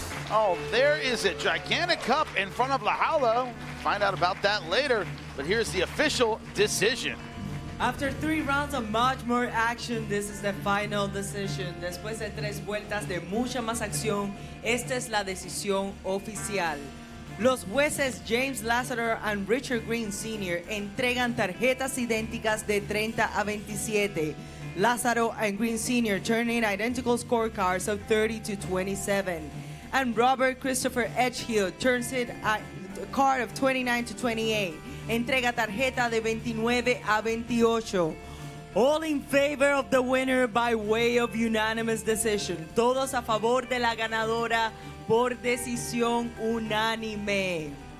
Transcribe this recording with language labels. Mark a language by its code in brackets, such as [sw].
[en] Oh, there is a gigantic cup in front of La Jaula. Find out about that later, but here's the official decision. After 3 rounds of much more action, this is the final decision. [es] Después de 3 vueltas de mucha más acción, esta es la decisión oficial. Los jueces James Lazarus and Richard Green Sr. entregan tarjetas idénticas de 30 a 27. [en] Lazarus and Green Sr. turn in identical scorecards of 30 to 27. And Robert Christopher Edgehill turns in a card of 29 to 28. [es] Entrega tarjeta de 29 a 28. [en] All in favor of the winner by way of unanimous decision. [es] Todos a favor de la ganadora por decisión unánime.